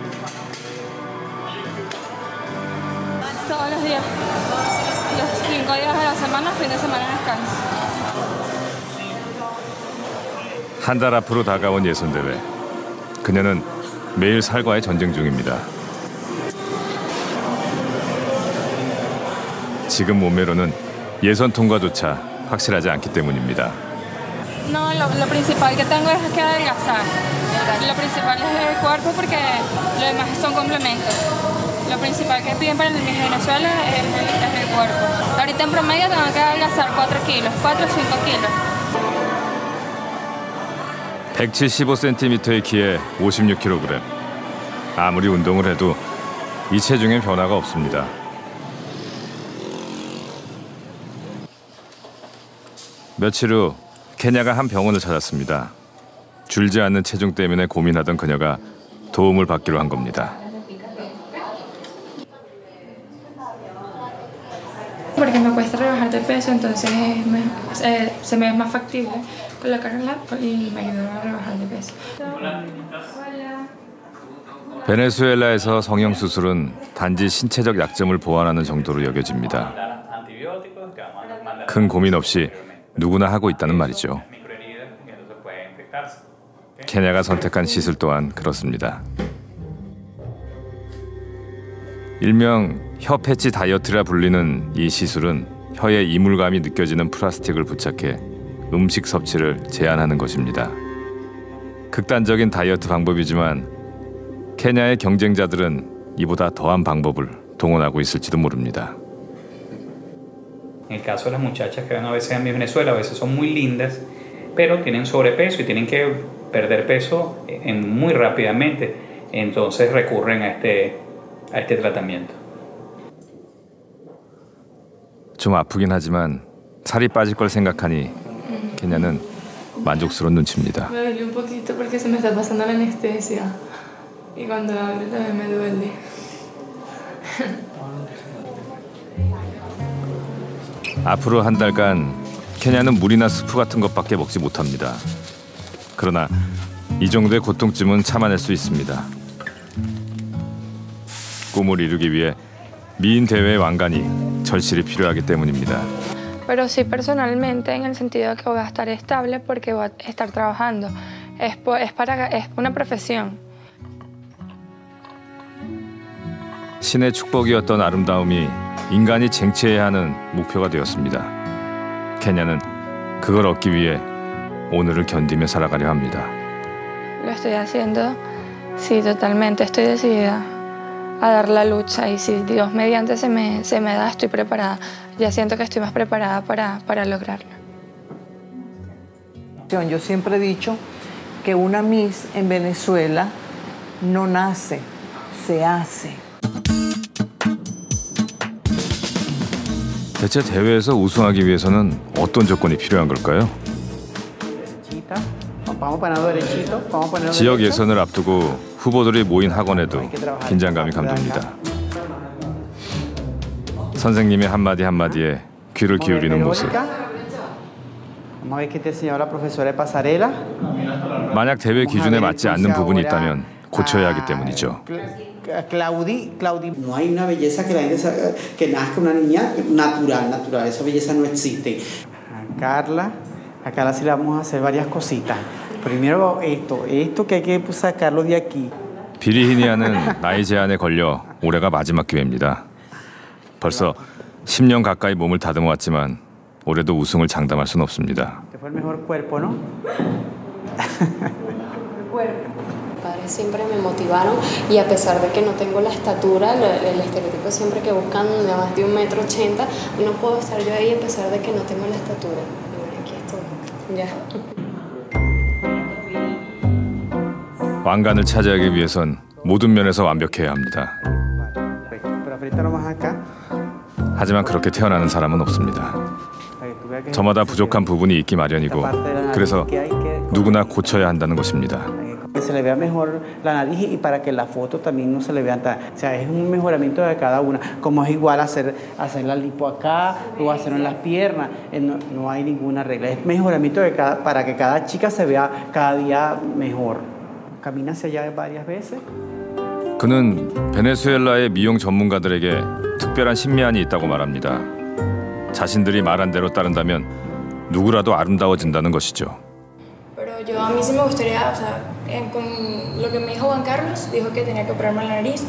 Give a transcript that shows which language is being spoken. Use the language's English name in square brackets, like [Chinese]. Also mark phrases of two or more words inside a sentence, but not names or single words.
[Korean] 한 달 앞으로 다가온 예선대회. 그녀는 매일 살과의 전쟁 중입니다. 지금 몸매로는 예선 통과조차 확실하지 않기 때문입니다. [Spanish] No, lo principal que tengo es que adelgazar. Lo principal es el cuerpo porque lo demás son complementos. Lo principal que piden para mi Venezuela es el cuerpo. Ahorita en promedio tengo que adelgazar 4 kilos, 4 o 5 kilos. [Korean] 175cm의 키에 56kg. 아무리 운동을 해도 이 체중엔 변화가 없습니다. 며칠 후 케냐가 한 병원을 찾았습니다. 줄지 않는 체중 때문에 고민하던 그녀가 도움을 받기로 한 겁니다. [Spanish] Porque me cuesta rebajar de peso, entonces se me es más factible colocarla y me ayudará a rebajar de peso. [Korean] 베네수엘라에서 성형수술은 단지 신체적 약점을 보완하는 정도로 여겨집니다. 큰 고민 없이 누구나 하고 있다는 말이죠. 케냐가 선택한 시술 또한 그렇습니다. 일명 혀 패치 다이어트라 불리는 이 시술은 혀에 이물감이 느껴지는 플라스틱을 부착해 음식 섭취를 제한하는 것입니다. 극단적인 다이어트 방법이지만 케냐의 경쟁자들은 이보다 더한 방법을 동원하고 있을지도 모릅니다. [Spanish] En el caso de las muchachas que van a veces a mi Venezuela, a veces son muy lindas, pero tienen sobrepeso y tienen que perder peso muy rápidamente. Entonces recurren a este tratamiento. [Korean] 좀 아프긴 하지만 살이 빠질 걸 생각하니 케냐는 만족스러운 눈치입니다. [Spanish] Me duele un poquito porque se me está pasando la anestesia y cuando hablo también me duele. [Korean] 앞으로 한 달간 케냐는 물이나 스프 같은 것밖에 먹지 못합니다. 그러나 이 정도의 고통쯤은 참아낼 수 있습니다. 꿈을 이루기 위해 미인 대회의 왕관이 절실히 필요하기 때문입니다. [Spanish] Pero sí personalmente en el sentido de que voy a estar estable porque voy a estar trabajando. Es una profesión. [Korean] 신의 축복이었던 아름다움이 인간이 쟁취해야 하는 목표가 되었습니다. 케냐는 그걸 얻기 위해 오늘을 견디며 살아가려 합니다. [Spanish] Lo estoy haciendo, sí, totalmente. Estoy decidida a dar la lucha y si Dios mediante se me da, estoy preparada. Ya siento que estoy más preparada para lograrlo. Yo siempre he dicho que una Miss en Venezuela no nace, se hace. [Korean] 대체 대회에서 우승하기 위해서는 어떤 조건이 필요한 걸까요? 지역 예선을 앞두고 후보들이 모인 학원에도 긴장감이 감돕니다. 선생님의 한마디 한마디에 귀를 기울이는 모습. 만약 대회 기준에 맞지 않는 부분이 있다면 고쳐야 하기 때문이죠. [Spanish] No hay una belleza que la gente que nazca una niña natural. Esa belleza no existe. A Carla sí le vamos a hacer varias cositas. Primero esto que hay que sacarlo de aquí. [Korean] 비리히니아는 나이 제한에 걸려 올해가 마지막 기회입니다. 벌써 10년 가까이 몸을 다듬어 왔지만 올해도 우승을 장담할 수는 없습니다. [Spanish] Padres siempre me motivaron y a pesar de que no tengo la estatura, el estereotipo siempre que buscan de más de 1,80 m, no puedo estar yo ahí a pesar de que no tengo la estatura. Y bueno, aquí estoy. Ya. [Korean] 왕관을 차지하기 위해선 모든 면에서 완벽해야 합니다. 하지만 그렇게 태어나는 사람은 없습니다. 저마다 부족한 부분이 있기 마련이고 그래서 누구나 고쳐야 한다는 것입니다. [Spanish] Que se le vea mejor la nariz y para que la foto también no se le vean tan, o sea, es un mejoramiento de cada una, como es igual hacer la lipo acá o hacerlo en las piernas, no hay ninguna regla, es mejoramiento de para que cada chica se vea cada día mejor. Camina hacia allá varias veces. [Korean] 그는 베네수엘라의 미용 전문가들에게 특별한 신미안이 있다고 말합니다. 자신들이 말한 대로 따른다면 누구라도 아름다워진다는 것이죠. [Spanish] Yo a mí sí me gustaría, o sea, con lo que me dijo Juan Carlos, dijo que tenía que operarme la nariz.